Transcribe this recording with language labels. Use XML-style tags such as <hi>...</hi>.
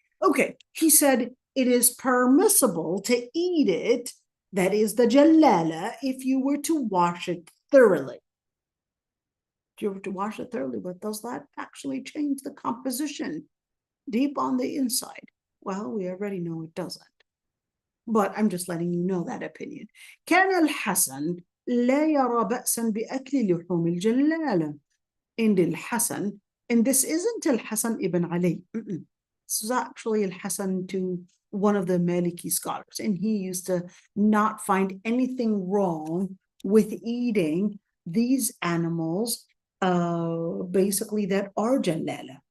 <en>Okay, he said it is permissible to eat it, that is the jalala, if you were to wash it thoroughly. If you were to wash it thoroughly, but does that actually change the composition deep on the inside? Well, we already know it doesn't. But I'm just letting you know that opinion.</en> <ar>كان الحسن لا يرى بأسا بأكل لحوم الجلالة.</ar> <en>In al-Hasan, and this isn't al-Hasan ibn Ali. This is actually al-Hasan to one of the Maliki scholars, and he used to not find anything wrong with eating these animals, basically that are jalala.</en>